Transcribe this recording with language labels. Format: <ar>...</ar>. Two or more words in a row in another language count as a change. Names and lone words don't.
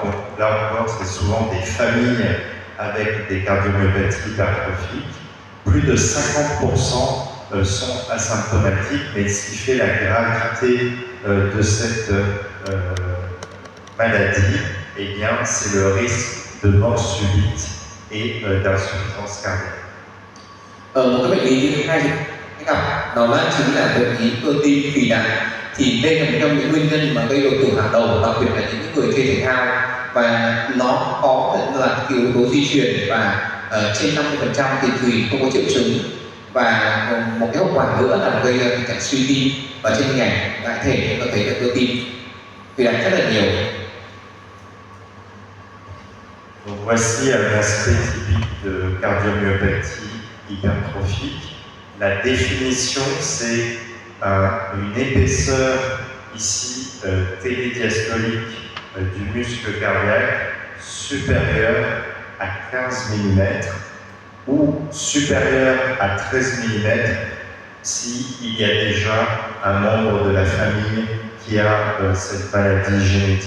<fr>Donc, là encore, c'est souvent des familles avec des cardiomyopathies hypertrophiques. Plus de 50% sont asymptomatiques, mais ce qui fait la gravité de cette maladie, eh bien, c'est le risque de mort subite et d'insuffisance cardiaque.</fr> <vi>Một cái bệnh lý thứ hai thì gặp đó là chính là bệnh lý cơ tim phì đại. Thì đây là một trong những nguyên nhân mà gây đột tử hàng đầu, đặc biệt là những người chơi thể thao, và nó có là yếu tố di truyền và trên 50% thì không có triệu chứng, và một cái hậu quả nữa là gây ra tình trạng suy tim, và trên hình ảnh đại thể chúng ta thấy là cơ tim phì đại rất là nhiều.</vi> <fr>Donc voici un aspect typique de cardiomyopathie hypertrophique. La définition, c'est une épaisseur ici télédiastolique du muscle cardiaque supérieure à 15 mm ou supérieure à 13 mm s'il y a déjà un membre de la famille qui a cette maladie génétique.</fr>